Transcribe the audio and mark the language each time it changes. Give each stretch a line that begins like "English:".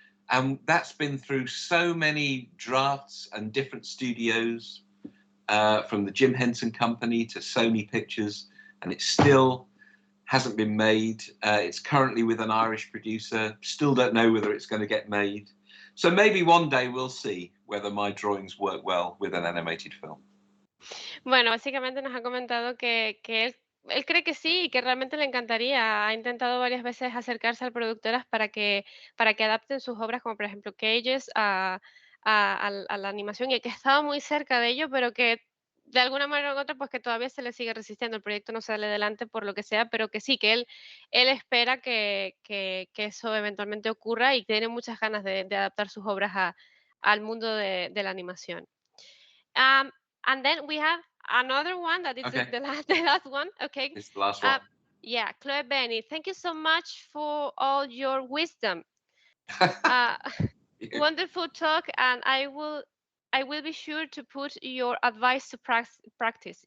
English: And that's been through so many drafts and different studios, from the Jim Henson Company to Sony Pictures, and it still hasn't been made. It's currently with an Irish producer. Still don't know whether it's going to get made. So maybe one day we'll see whether my drawings work well with an animated film.
Spanish: Bueno, básicamente nos ha comentado que él cree que sí y que realmente le encantaría. Ha intentado varias veces acercarse a productoras para que adapten sus obras, como por ejemplo Cages, a la animación y que estaba muy cerca de ello, pero que de alguna manera u otra, pues que todavía se le sigue resistiendo. El proyecto no sale adelante por lo que sea, pero que sí, que él espera que eso eventualmente ocurra y tiene muchas ganas de adaptar sus obras al mundo de la animación.
English: Um, and then we have another one that is Okay, the last, the last one. Okay. it's the last Uh, one. yeah, Chloe Benny, thank you so much for all your wisdom. Uh, wonderful talk, and I will be sure to put your advice to practice.